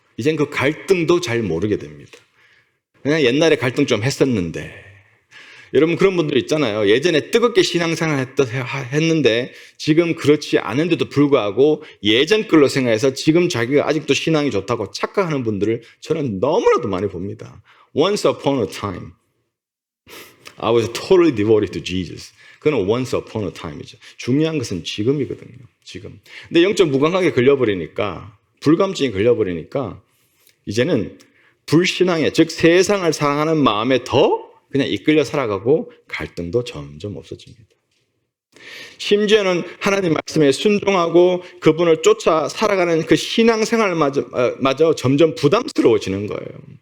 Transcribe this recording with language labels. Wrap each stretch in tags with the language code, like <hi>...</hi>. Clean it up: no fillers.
<ko>이젠 그 갈등도 잘 모르게 됩니다. 그냥 옛날에 갈등 좀 했었는데 여러분 그런 분들 있잖아요. 예전에 뜨겁게 신앙생활 했는데 지금 그렇지 않은데도 불구하고 예전 걸로 생각해서 지금 자기가 아직도 신앙이 좋다고 착각하는 분들을 저는 너무나도 많이 봅니다.</ko> <en>Once upon a time I was totally devoted to Jesus.</en> <ko>그건</ko> <en>once upon a time</en> <ko>이죠. 중요한 것은 지금이거든요. 지금. 근데 영적 무감각에 걸려버리니까 불감증이 걸려버리니까 이제는 불신앙에 즉 세상을 사랑하는 마음에 더 그냥 이끌려 살아가고 갈등도 점점 없어집니다. 심지어는 하나님 말씀에 순종하고 그분을 쫓아 살아가는 그 신앙생활마저 점점 부담스러워지는 거예요.</ko>